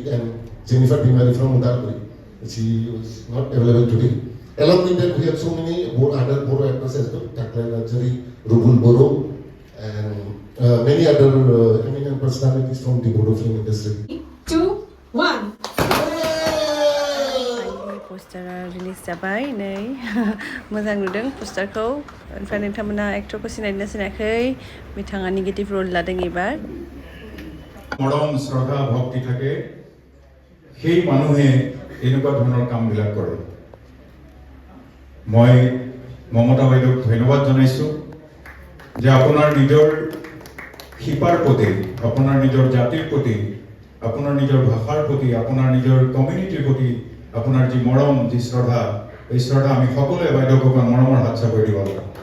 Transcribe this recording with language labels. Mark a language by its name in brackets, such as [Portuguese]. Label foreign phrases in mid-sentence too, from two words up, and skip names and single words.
[English] And Jennifer Dimari from Udalguri, she was not available today. Along with that, we have so many other Bodo actors as well, Taklai Najari, Rubul Bodo, and many other eminent personalities from the Bodo film industry. 2, 1. [Bodo] पोस्टरा रिलिज जाबाय नै मोजां नुदों पोस्टारखौ ओमफ्राय नोंथांमोना एक्टरखौ सिनायनो सिनायाखै बिथाङा [English] negative role [Bodo] लादों एबार [Assamese] মৰম শ্ৰদ্ধা ভক্তি থাকে সেই মানুহে এনেকুৱা ধৰণৰ কামবিলাক কৰে মই মমতা বাইদেউক ধন্যবাদ জনাইছোঁ যে আপোনাৰ নিজৰ শিপাৰ প্ৰতি আপোনাৰ নিজৰ জাতিৰ প্ৰতি আপোনাৰ নিজৰ ভাষাৰ প্ৰতি আপোনাৰ নিজৰ কমিউনিটিৰ প্ৰতি আপোনাৰ যি মৰম যি শ্ৰদ্ধা এই শ্ৰদ্ধা আমি সকলোৱে বাইদেউক মৰমৰ হাত চাপৰি দিব লাগিব